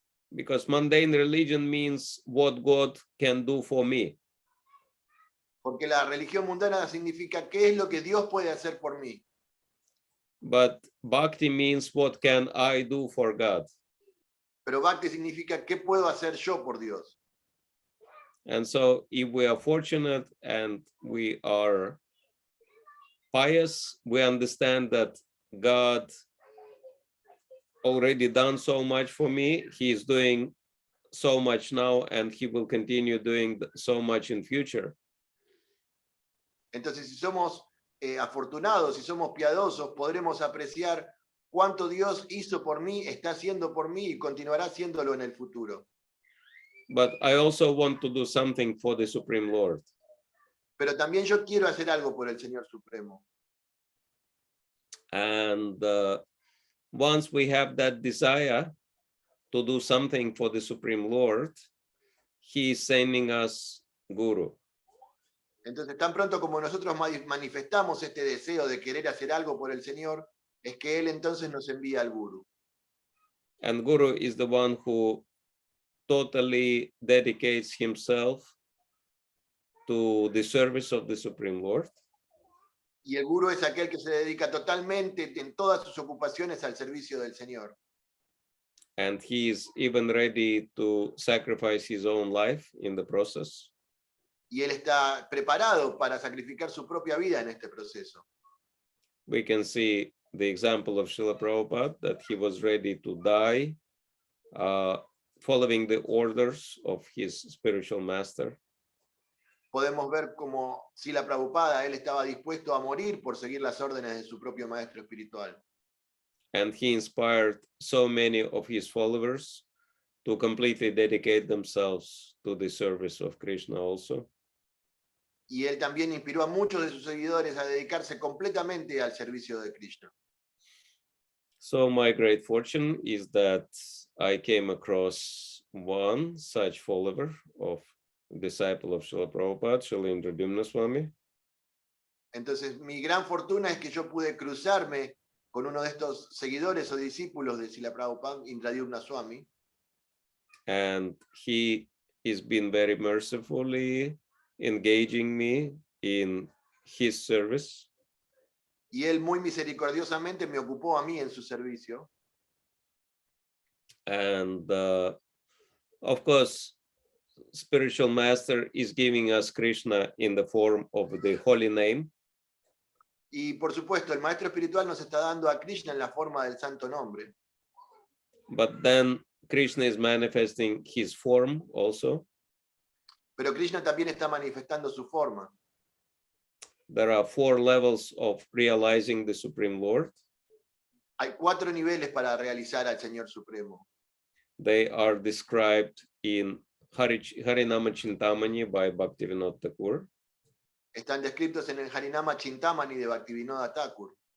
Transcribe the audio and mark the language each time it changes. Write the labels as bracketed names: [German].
[English] Because mundane religion means what God can do for me. [Spanish] Porque la religión mundana significa qué es lo que Dios puede hacer por mí. [English] But Bhakti means what can I do for God. [Spanish] Pero Bhakti significa qué puedo hacer yo por Dios. [English] And so if we are fortunate and we are pious, we understand that God already done so much for me. He is doing so much now, and he will continue doing so much in future. [Spanish] Entonces si somos afortunados, si somos piadosos, podremos apreciar cuánto Dios hizo por mí, está haciendo por mí y continuará haciéndolo en el futuro. [English] But I also want to do something for the Supreme Lord. [Spanish] Pero también yo quiero hacer algo por el Señor Supremo. [English] And once we have that desire to do something for the Supreme Lord, he is sending us Guru. [Spanish] Entonces, tan pronto como nosotros manifestamos este deseo de querer hacer algo por el Señor, es que Él entonces nos envía al Guru. [English] And Guru is the one who totally dedicates himself to the service of the Supreme Lord. [Spanish] Y el gurú es aquel que se dedica totalmente en todas sus ocupaciones al servicio del Señor. [English] And he is even ready to sacrifice his own life in the process. [Spanish] Y él está preparado para sacrificar su propia vida en este proceso. [English] We can see the example of Srila Prabhupada, that he was ready to die, following the orders of his spiritual master. [Spanish] Podemos ver como Srila Prabhupada, él estaba dispuesto a morir por seguir las órdenes de su propio maestro espiritual. [English] And he inspired so many of his followers to completely dedicate themselves to the service of Krishna also. [Spanish] Y él también inspiró a muchos de sus seguidores a dedicarse completamente al servicio de Krishna. [English] So my great fortune is that I came across one such follower of disciple of Srila Prabhupada, Srila Indradyumna Swami. [Spanish] Entonces, mi gran fortuna es que yo pude cruzarme con uno de estos seguidores o discípulos de Srila Prabhupada, Indradyumna Swami. [English] And he has been very mercifully engaging me in his service. [Spanish] Y él muy misericordiosamente me ocupó a mí en su servicio. [English] And of course, spiritual master is giving us Krishna in the form of the holy name. [Spanish] Y por supuesto, el maestro espiritual nos está dando a Krishna en la forma del santo nombre. [English] But then Krishna is manifesting his form also. [Spanish] Pero Krishna también está manifestando su forma. [English] There are 4 levels of realizing the Supreme Lord. [Spanish] Hay 4 niveles para realizar al Señor Supremo. [English] They are described in Harinama Chintamani by Bhaktivinoda Thakur. [Spanish] Están descritos en el Harinama Chintamani de Bhaktivinoda Thakur.